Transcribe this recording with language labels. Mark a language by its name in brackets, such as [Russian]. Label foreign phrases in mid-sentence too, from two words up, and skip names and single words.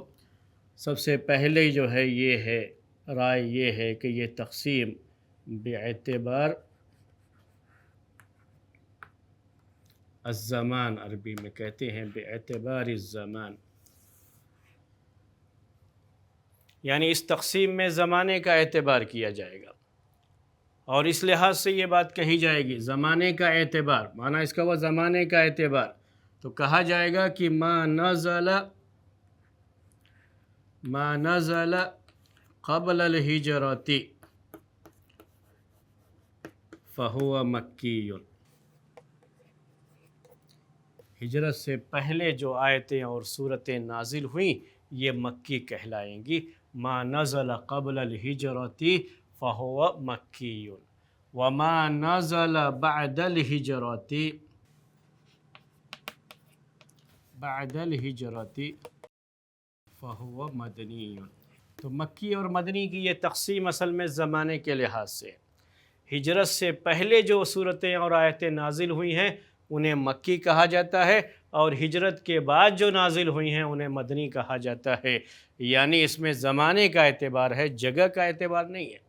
[Hindi] सबसे पहले जो है ये है राय ये है कि ये तक़सीम [Arabic] باعتبار الزمان, [Hindi] अरबी में कहते हैं [Arabic] باعتبار الزمان, [Hindi] यानी इस तक़सीम में ज़माने का एतबार किया जाएगा और इस लिहाज से ये बात कही जाएगी। ज़माने का एतबार माना इसका वह ज़माने का एतबार, तो कहा जाएगा कि [Arabic] ما نزل قبل الهجرة فهو مكي. [Hindi] हिजरत से पहले जो आयतें और सूरतें नाजिल हुईं ये मक्की कहलाएंगी। [Arabic] ما نزل قبل الهجرة فهو مكي وما نزل بعد الهجرة فهو مدني. [Hindi] तो मक्की और मदनी की ये तक़सीम असल में ज़माने के लिहाज से, हिजरत से पहले जो सूरतें और आयतें नाजिल हुई हैं उन्हें मक्की कहा जाता है और हिजरत के बाद जो नाजिल हुई हैं उन्हें मदनी कहा जाता है। यानी इसमें ज़माने का एतबार है, जगह का एतबार नहीं है।